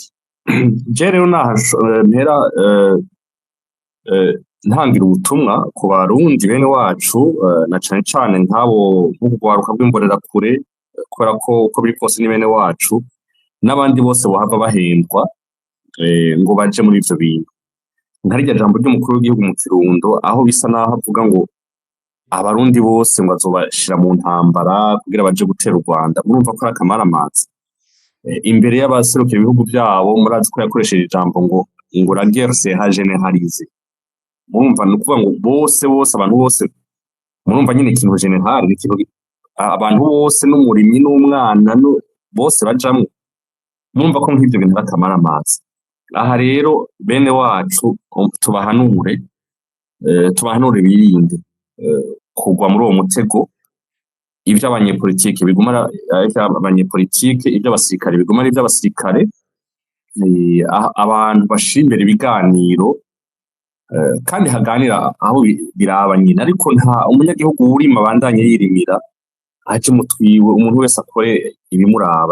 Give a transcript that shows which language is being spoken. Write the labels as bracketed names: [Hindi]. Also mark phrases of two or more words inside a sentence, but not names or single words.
[Rundi] Je rero mpera ntangira ubutumwa ku barundi bene wacu na cane cane nk'abo nk'urwaruka rw'imbonerakure kubera ko uko biri kose ni bene wacu n'abandi bose bohava bahendwa ngo baje muri ivyo bintu. Nkarya jambo ry'umukuru w'igihugu mu Kirundo aho bisa naho avuga ngo abarundi bose ngo azobashira mu ntambara kugira baje gutera u Rwanda, murumva ko ari akamaramaza. Imbere y'abaserukira ibihugu byabo murazi ko yakoresheje ijambo ngo [French] la guerre sera généralisée. [Rundi] Murumva ni ukuvuga ngo bose abantu bose murumva nyine ikintu general ni ikintu abantu bose n'umurimyi n'umwana bose bajamwo, murumva ko nk'ivyo bintu bakamaramaza. Aha rero bene wacu tubahanure birinde kugwa muri uwo mutego, ivy'abanyepolitike bigumara abanyepolitike, ivy'abasirikare bigumara ivy'abasirikare, abantu bashira imbere ibiganiro kandi haganira aho biraba nyine, ariko nta umunyagihugu urima abandanye yirimira aje mutwiwe umuntu wese akore ibimuraba.